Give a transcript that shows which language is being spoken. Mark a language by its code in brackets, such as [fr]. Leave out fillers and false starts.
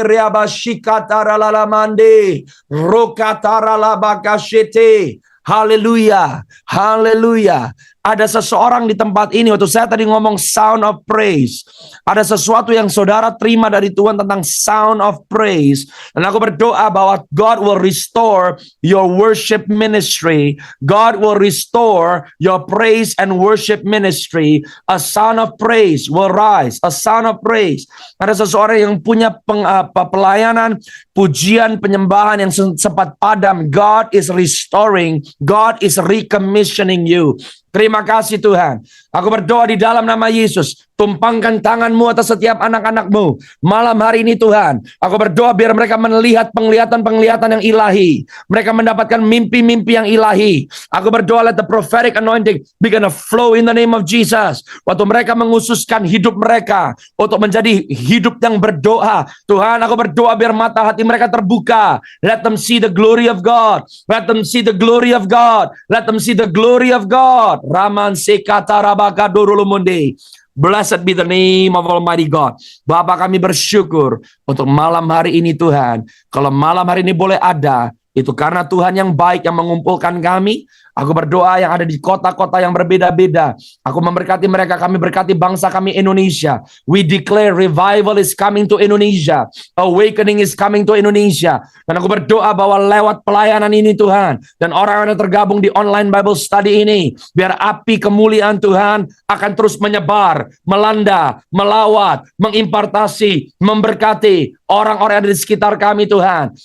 [id] Eriabashikatara lalamande. Rokatara labakashete. Haleluya, haleluya. Ada seseorang di tempat ini, waktu saya tadi ngomong [en] sound of praise. [id] Ada sesuatu yang saudara terima dari Tuhan tentang [en] sound of praise. [id] Dan aku berdoa bahwa [en] God will restore your worship ministry. God will restore your praise and worship ministry. A sound of praise will rise. A sound of praise. [id] Ada seseorang yang punya pelayanan, pujian, penyembahan yang sempat padam. [en] God is restoring. God is recommissioning you. [id] Terima kasih Tuhan. Aku berdoa di dalam nama Yesus. Tumpangkan tanganmu atas setiap anak-anakmu. Malam hari ini Tuhan, aku berdoa biar mereka melihat penglihatan-penglihatan yang ilahi. Mereka mendapatkan mimpi-mimpi yang ilahi. Aku berdoa [en] let the prophetic anointing begin to flow in the name of Jesus. [id] Waktu mereka mengususkan hidup mereka untuk menjadi hidup yang berdoa. Tuhan, aku berdoa biar mata hati mereka terbuka. [en] Let them see the glory of God. Let them see the glory of God. Let them see the glory of God. Raman sekata rabaka durulumundi. Blessed be the name of Almighty God. [id] Bapak, kami bersyukur untuk malam hari ini Tuhan. Kalau malam hari ini boleh ada, itu karena Tuhan yang baik yang mengumpulkan kami. Aku berdoa yang ada di kota-kota yang berbeda-beda. Aku memberkati mereka, kami berkati bangsa kami Indonesia. [en] We declare revival is coming to Indonesia. Awakening is coming to Indonesia. [id] Dan aku berdoa bahwa lewat pelayanan ini Tuhan, dan orang-orang yang tergabung di online Bible study ini, biar api kemuliaan Tuhan akan terus menyebar, melanda, melawat, mengimpartasi, memberkati orang-orang yang ada di sekitar kami Tuhan.